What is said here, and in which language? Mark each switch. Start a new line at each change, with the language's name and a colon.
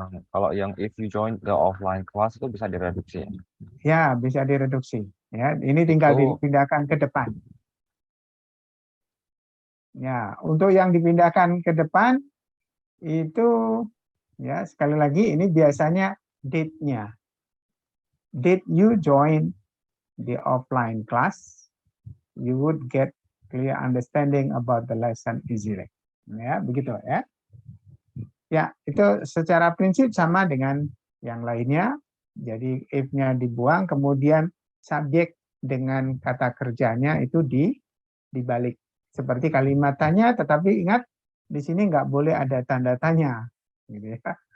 Indonesian: Kalau yang
English: if you join the offline class
Indonesian: itu bisa direduksi. Ya, bisa direduksi. Ya, ini tinggal dipindahkan ke depan. Ya, untuk yang dipindahkan ke depan itu ya sekali lagi ini biasanya date-nya.
English: Did you join the offline class? You would get clear understanding about the lesson easily.
Indonesian: Ya, begitu ya. Ya, itu secara prinsip sama dengan yang lainnya. Jadi if-nya dibuang, kemudian subjek dengan kata kerjanya itu dibalik. Seperti kalimat tanya, tetapi ingat di sini nggak boleh ada tanda tanya, gitu ya.